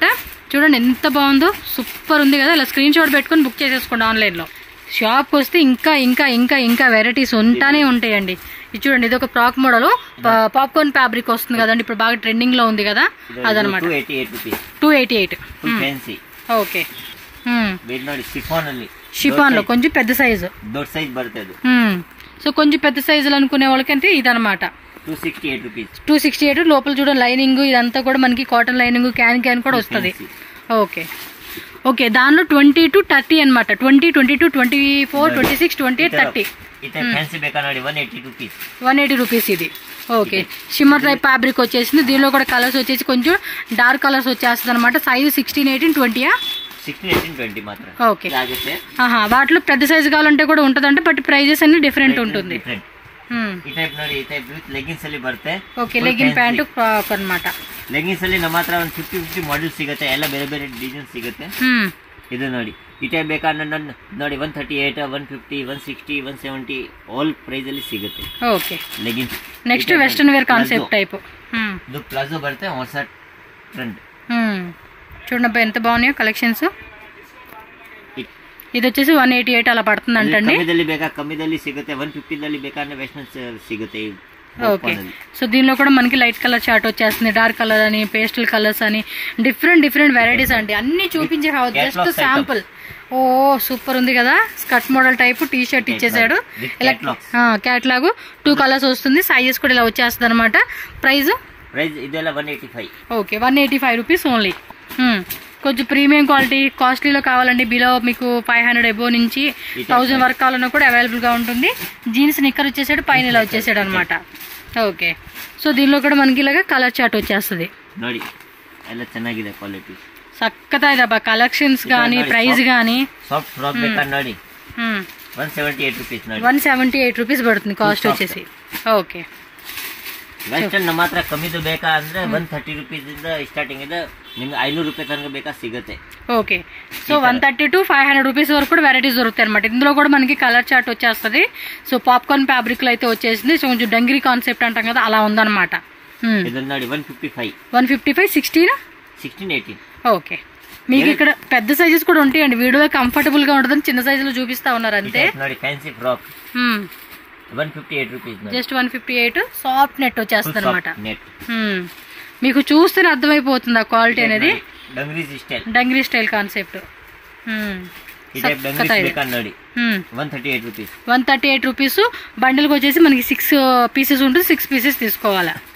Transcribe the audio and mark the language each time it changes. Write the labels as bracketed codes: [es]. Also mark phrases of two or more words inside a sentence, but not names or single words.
[te] చూడండి ఎంత బాగుందో, సూపర్ ఉంది కదా. ఇలా [en] screen shot [te] పెట్టుకుని బుక్ చేసేసుకోండి ఆన్లైన్ లో. షాప్కి వస్తే ఇంకా ఇంకా ఇంకా ఇంకా వెరైటీస్ ఉంటానే ఉంటాయండి. ఇది చూడండి, ఇది ఒక [en] frock model popcorn fabric [te] వస్తుంది కదండి, ఇప్పుడు బాగా ట్రెండింగ్ లో ఉంది కదా, అదనమాట. 288. ఓకే, [kn] ಇದು ನೋಡಿ [te] షిఫాన్ లో కొంచెం పెద్ద సైజు, [kn] ದೊಡ್ಡ ಸೈಜ್ ಬರ್ತದೆ. [te] సో కొంచెం పెద్ద సైజులు అనుకునే వాళ్ళకంటే ఇదనమాట 268 రూపీస్. 268. లోపల చూడండి లైనింగ్ ఇదంతా కూడా మనకి [en] cotton lining, [te] క్యాన్ కూడా వస్తుంది. [en] okay okay, [te] దానిలో 20 to 30 అనమాట. 20, 22, 24, 26, 28, 30. [kn] ఫ్యాన్సీ ಬೇಕಾ ನೋಡಿ 180 రూపీస్. [te] 180 రూపీస్ ఇది. ఓకే, [en] shimmer type fabric [te] వచ్చేసింది. దీనిలో కూడా కలర్స్ వచ్చేసి కొంచెం [en] dark colours [te] వచ్చేస్తుంది అనమాట. సైజ్ 16, 18, 20. 16, 18, 20 మాత్రం. ఓకే, వాటిలో పెద్ద సైజు కావాలంటే కూడా ఉంటుందంటే, [en] but prices [te] అన్ని డిఫరెంట్ ఉంటుంది. [kn] ಈ ಟೈಪ್ ನೋಡಿ, ಈ ಟೈಪ್ ಲೆಗಿನ್ಸ್ ಅಲ್ಲಿ ಬರುತ್ತೆ. ಓಕೆ, [en] legging pant frock [kn] ಅನ್మాట. ಲೆಗಿನ್ಸ್ ಅಲ್ಲಿ ನಮ್ಮ ಹತ್ರ ಒಂದು 50 ಮಾಡೆಲ್ ಸಿಗುತ್ತೆ, ಎಲ್ಲ ಬೇರೆ ಬೇರೆ ಡಿಸೈನ್ ಸಿಗುತ್ತೆ. ಇದು ನೋಡಿ, ಈ ಟೈಪ್ ಬೇಕಾದ್ರೆ ನೋಡಿ 138, 150, 160, 170 [en] all price [kn] ಅಲ್ಲಿ ಸಿಗುತ್ತೆ. ಓಕೆ, ಲೆಗಿನ್ಸ್. [en] next western wear concept type. [kn] ಇದು ಪ್ಲಾಜೋ ಬರುತ್ತೆ, ಹೊಸ ಟ್ರೆಂಡ್. [te] చూడండి ఎంత బాగున్నాయో కలెక్షన్స్. ఇది వచ్చేసి 188 అలా పడుతుంది అంటండి. [kn] ಕಮ್ಮಿದಲ್ಲಿ ಸಿಗುತ್ತೆ, 150 ಬೇಕಾದ್ರೆ ವೆಸ್ಟರ್ನ್ సిಗುತ್ತೆ. [en] okay, so [te] దీనిలో కూడా మనకి [en] light colour chart [te] వచ్చేస్తుంది, [en] dark colour [te] అని, [en] pastel colours [te] అని, [en] different varieties [te] అండి. అన్ని చూపించే [en] just sample. [te] ఓ సూపర్ ఉంది కదా, [en] skirt model type T-shirt [te] ఇచ్చేసాడు. ఇలా క్యాట్లాగ్ 2 కలర్స్ వస్తుంది. సైజెస్ కూడా ఇలా వచ్చేస్తుంది అనమాట. ప్రైస్ [kn] ಇದೆಲ್ಲ 185. [te] ఓకే, 185 [en] rupees only. [te] కొంచెం [en] premium quality [te] కాస్ట్లీలో కావాలండి, బిలో మీకు 500 అబోవ్ నుంచి 1000 వరకు కావాలన్నా కూడా అవైలబుల్గా ఉంటుంది. [en] jeans nicker [te] వచ్చేసాడు, పైన ఇలా వచ్చేసాడు అనమాట. [en] okay, so [te] దీనిలో కూడా మనకి ఇలాగా [en] colour chart [te] వచ్చేస్తుంది. [kn] ನೋಡಿ ಎಲ್ಲ ಚೆನ್ನಾಗಿದೆ ಕ್ವಾಲಿಟಿ, [te] సక్కతా ఇదబ్బా కలెక్షన్స్ కానీ ప్రైస్ కానీ. [en] soft frock [kn] ಬೇಕಾದ್ರೆ ನೋಡಿ 178 రూపీస్. [te] 178 రూపీస్ పడుతుంది కాస్ట్ వచ్చేసి. ఓకే, [kn] ವೆಸ್ಟರ್ನ್ ನಮ್ಮ ಹತ್ರ ಕಮ್ಮಿದು ಬೇಕಾ ಅಂದ್ರೆ 130 ರೂಪೀಸ್ ಇಂದ ಸ್ಟಾರ್ಟಿಂಗ್ ಇದೆ, ನಿಮ್ಗೆ 500 ರೂಪಾಯಿ ತನಕ ಬೇಕಾ ಸಿಗುತ್ತೆ. [en] okay, so [te] 130 to 500 రూపీస్ వరకు కూడా వెరైటీస్ దొరుకుతాయి అనమాట. ఇందులో కూడా మనకి [en] colour chart [te] వచ్చేస్తుంది. [en] so popcorn fabric [te] లో అయితే వచ్చేసింది. సో కొంచెం [en] dungaree concept [te] అంటాం కదా, అలా ఉందన్నమాట. [kn] ఇది ನೋಡಿ 155. 155, 16, 18. [te] ఓకే, మీకు ఇక్కడ పెద్ద సైజెస్ కూడా ఉంటాయండి. వీడియోలో కంఫర్టబుల్ గా ఉంటుందని చిన్న సైజులో చూపిస్తా ఉన్నారు అంతే. [kn] ನೋಡಿ [en] fancy frock [kn] 158 రూపీస్. [te] జస్ట్ 158. [en] soft net [te] వచ్చేస్తుంది అనమాట. మీకు చూస్తేనే అర్థమైపోతుంది ఆ క్వాలిటీ అనేది. [en] dungaree style concept. [te] 138 రూపీస్. బండిల్కి వచ్చేసి మనకి 6 పీసెస్ ఉంటుంది. 6 పీసెస్ తీసుకోవాలా.